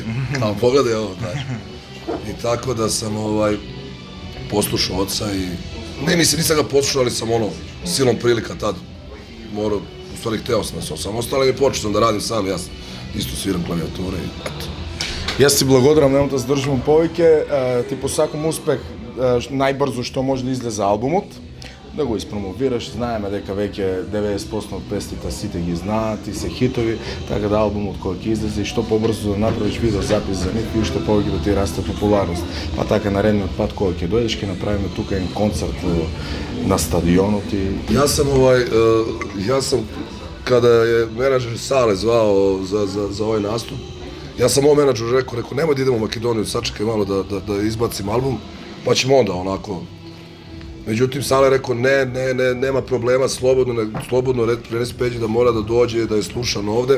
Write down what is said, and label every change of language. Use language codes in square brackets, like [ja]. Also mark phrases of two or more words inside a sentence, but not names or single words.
[sr] Kao pogledaj ovo, znaš. I tako da sam poslušao oca i... Ne, nisam ga poslušao, ali sam silom prilika tad morao, u stvari hteo sam da se osamostalo i počeo sam da radim sam, ja isto sviram klavijature i eto. [mk] Јас ти благодарам, нема да задржувам повеќе, ти посакам успех најбрзо што може да излезе албумот, да го испромовираш, знаеме дека веќе 90% од песните сите ги знаат и се хитови, така да албумот кој ќе излезе и што побрзо да направиш видеозапис за нив и уште повеќе да ти расте популарност. Па така наредниот пат кога ќе дојдеш ќе направиме тука еден концерт на стадионот и Јас сам [sr] kada je menadžer Sale zvao za ovaj nastup, ja sam ovom menadžeru rekao, nemoj da idemo u Makedoniju, sačekaj malo da izbacim album, pa ćemo onda onako. Međutim, Sale je rekao, nema problema, slobodno presi Peđi da mora da dođe, da je slušan ovde.